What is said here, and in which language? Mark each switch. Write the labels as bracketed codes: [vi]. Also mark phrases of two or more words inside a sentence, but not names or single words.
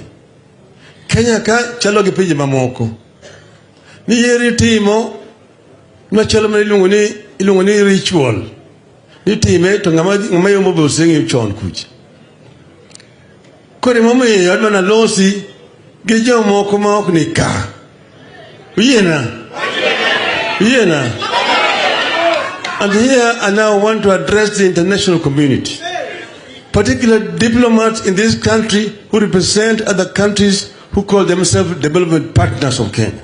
[luo] Kenya ka chalo gi pinje mamoko. Ni yiro itimo na chalo ma ilunguni ritual. Ni time to ngama yomo bosengi chon kuch. Kore momiyo adwa nalosi gi jomoko ma ok ni ka. Uyena. [en] And here I now want to address the international community, particularly diplomats in this country who represent other countries who call themselves development partners of Kenya.